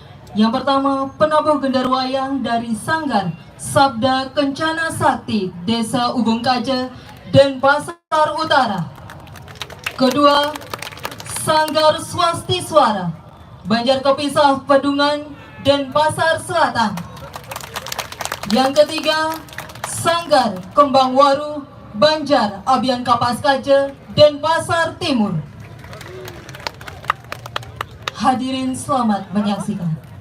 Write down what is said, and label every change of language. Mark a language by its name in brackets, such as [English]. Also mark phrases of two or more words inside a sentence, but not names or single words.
[Indonesian] Yang pertama, penabuh gender wayang dari Sanggar Sabda Kencana Sakti Desa Ubung Kaja Denpasar Utara. Kedua, Sanggar Swasti Suara Banjar Kepisah Pedungan Denpasar Selatan. Yang ketiga, Sanggar Kembang Waru Banjar Abian Kapas Kaja Denpasar Timur. Hadirin selamat menyaksikan.